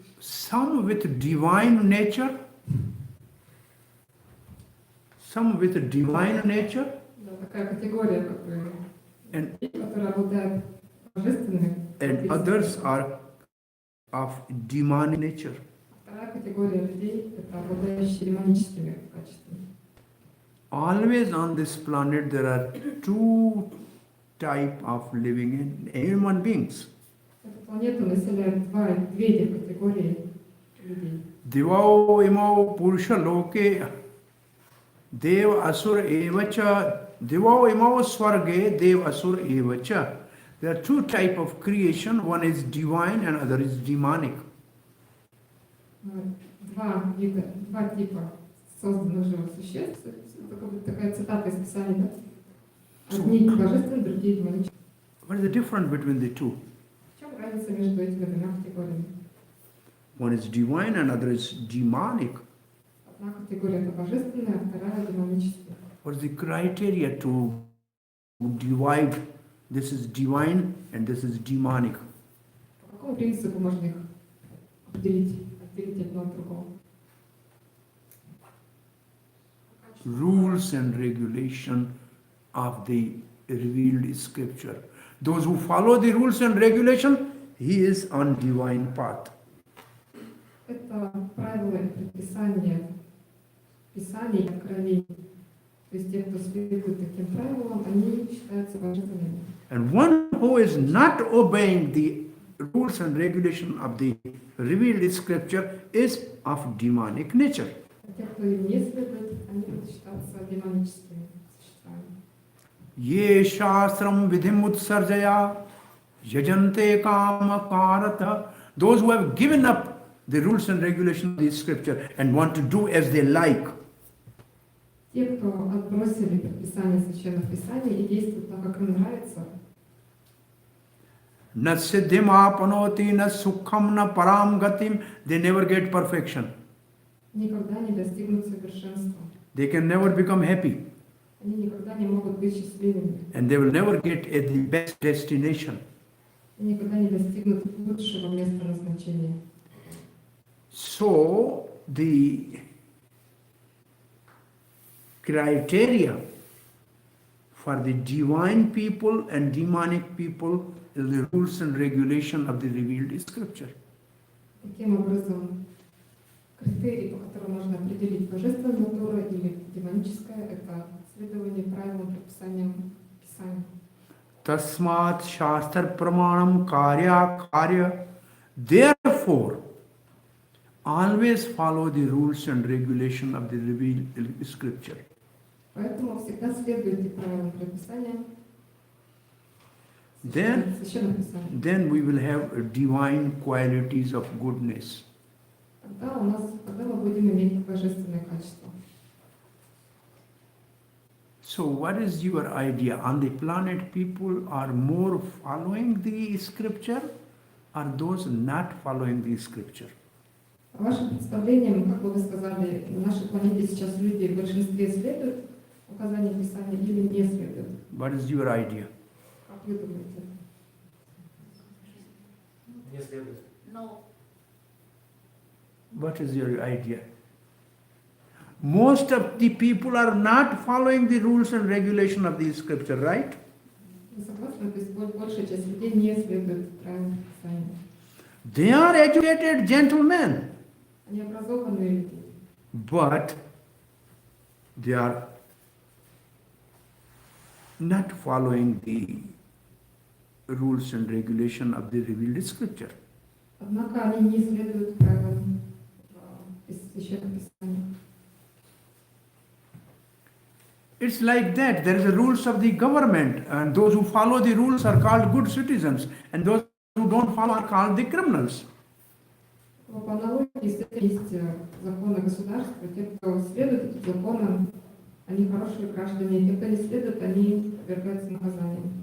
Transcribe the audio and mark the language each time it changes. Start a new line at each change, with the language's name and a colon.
English: Some with divine nature, some with divine nature,
Russian: Да, такая категория, которая обладает божественными
English: and others are of demonic nature.
Russian: Вторая категория людей – это обладающие демоническими качествами.
English: Always on this planet there are two types of living human beings.
Russian: Эту планету населяют две этих категории людей.
Sanskrit: Divao imao purusha loke dev asur evacha. Divao imao swarge dev asur evacha.
English: There are two types of creation. One is divine and other is demonic.
Russian: Два типа созданных живых существ. Это такая цитата из Писания, да? Одни божественные, другие демонические.
English: What is the difference between the two?
Russian: В чем разница между этими двумя категориями?
English: One is divine and other is demonic.
Russian: Одна категория это божественная, а вторая демоническая.
English: What is the criteria to divide? This is divine and this is demonic.
Russian: По какому принципу можно их отделить одно от другого?
English: Rules and regulation of the revealed scripture. Those who follow the rules and regulation, he is on divine path.
Russian: Это правила и предписания Писаний, откровений. То есть те, кто следует таким правилам, они считаются божественными.
English: And one who is not obeying the rules and regulation of the revealed scripture is of demonic nature.
Russian: А те, кто им не следует, они будут считаться демоническими существами.
Sanskrit: Ye shastram vidhim utsarjaya yajante kama karata.
English: Those who have given up the rules and regulations of the scripture and want to do as they like.
Russian: Те, кто отбросили предписания священных писаний и действуют так, как им нравится,
Sanskrit: Na siddhim apanoti, na sukham, na param gatim,
English: they never get perfection.
Russian: никогда не достигнут совершенства.
English: They can never become happy.
Russian: Они никогда не могут быть счастливыми.
English: And they will never get at the best destination.
Russian: И никогда не достигнут лучшего места назначения.
English: So, the criteria for the divine people and demonic people is the rules and regulation of the revealed scripture.
Russian: Таким образом, критерий, по которому можно определить божественная натура или демоническая, это следование правилам, предписаниям Писания.
Sanskrit: Tasmat shastra pramanam karya.
English: Therefore, always follow the rules and regulation of the revealed scripture.
Russian: Поэтому всегда следуйте правилам, предписаниям
English: Then
Russian: священных писаний.
English: Then we will have divine qualities of goodness.
Russian: Тогда мы будем иметь божественные качества.
English: So what is your idea? On the planet people are more following the scripture or those not following the scripture?
Russian: По вашим представлениям, как бы вы сказали, на нашей планете сейчас люди в большинстве следуют указаниям Писания или не следуют?
English: What is your idea?
Russian: Как вы думаете? Не следует.
English: No. What is your idea? Most of the people are not following the rules and regulation of the scripture, right?
Russian: Вы согласны? То есть большая часть людей не следует правилам Писания.
English: They are educated gentlemen,
Russian: Они образованные люди,
English: but they are not following the rules and regulation of the revealed scripture.
Russian: однако они не следуют правилам священных Писаний.
English: It's like that. There is the rules of the government, and those who follow the rules are called good citizens, and those who don't follow are called the criminals.
Russian: По аналогии с этим есть законы государства. Те, кто следует этим законам, они хорошие граждане. Те, кто не следует, они подвергаются наказанию.